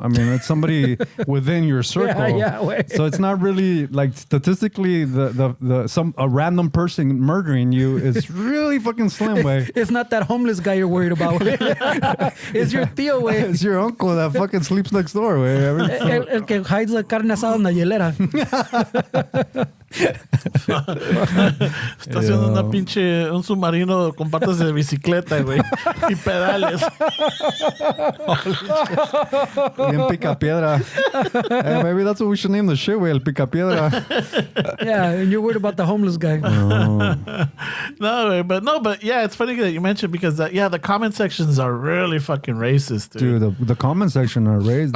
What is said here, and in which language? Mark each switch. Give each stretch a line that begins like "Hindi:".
English: I mean, it's somebody within your circle. So it's not really like statistically a random person murdering you is really fucking slim, way. It's not that homeless guy you're worried about. It's your tío, way. It's your uncle that fucking sleeps next door, way.
Spanish: El que hides la carne asada en la hielera. Está haciendo un submarino con patas de bicicleta, güey, y pedales. Bien picapiedra.
English: Hey, maybe that's what we should name the shit, güey, el picapiedra. Yeah, and you're worried about the homeless guy. But yeah, it's funny that you mentioned because the comment sections are really fucking racist, dude. The comment section are racist.